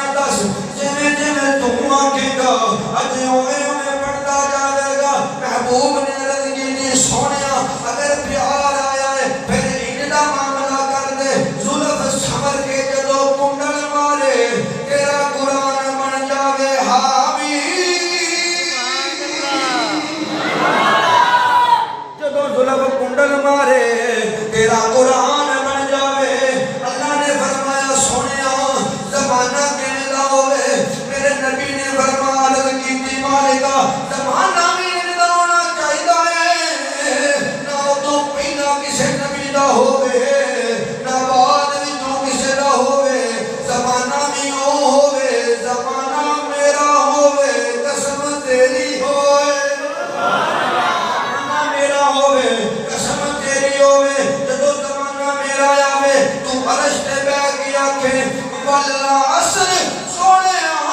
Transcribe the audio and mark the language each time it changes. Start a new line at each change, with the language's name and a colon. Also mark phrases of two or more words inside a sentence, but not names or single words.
Punjabi: دس جویں جویں تو آکھے گا اج اوویں اوویں بڑھدا جاوے گا محبوب نے عرض کیتی سونیا اگر پیار آیا ہے پھر انج دا معاملہ کر دے زلف سنور کے جدوں کنڈل مارے تیرا قرآن بن جاوے حاوی جدوں زلف کنڈل مارے تیرا قرآن بن جاوے اللہ نے فرمایا سونیا زمانہ کیویں دا ہوے میرے نبی نے فرمایا عرض کیتی مالکا زمانہ بھی انج دا ہونا چاہیدا ہے نہ تو پہلا کسے نبی دا ہوے نہ بعد وچوں کسے دا ہوے زمانہ بھی او ہوے زمانہ میرا ہوے قسم تیری ہوئے زمانہ میرا ہوے قسم تیری ہوے جدوں زمانہ میرا آوے تو عرش تے بیٹھ کے آکھے والعصر سونیا